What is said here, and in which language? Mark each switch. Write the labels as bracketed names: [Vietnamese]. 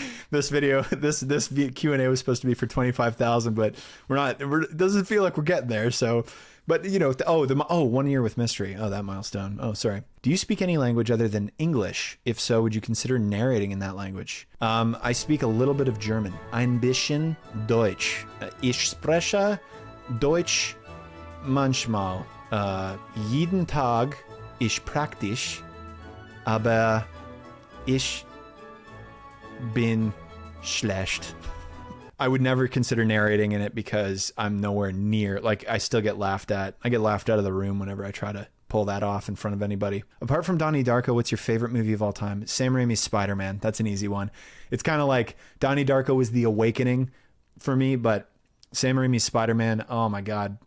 [English] This video, this Q&A was supposed to be for 25,000, but we're not. It doesn't feel like we're getting there. So, but you know, 1 year with mystery. Oh, that milestone. Oh, sorry. Do you speak any language other than English? If so, would you consider narrating in that language? I speak a little bit of German. [German] Ein bisschen Deutsch. Ich spreche Deutsch manchmal. Jeden Tag ich praktisch, aber ich bin schlecht. [English] I would never consider narrating in it because I'm nowhere near, like, I still get laughed at. I get laughed out of the room whenever I try to pull that off in front of anybody. Apart from Donnie Darko, what's your favorite movie of all time? Sam Raimi's Spider-Man. That's an easy one. It's kind of like Donnie Darko was the awakening for me, but Sam Raimi's Spider-Man, oh my God.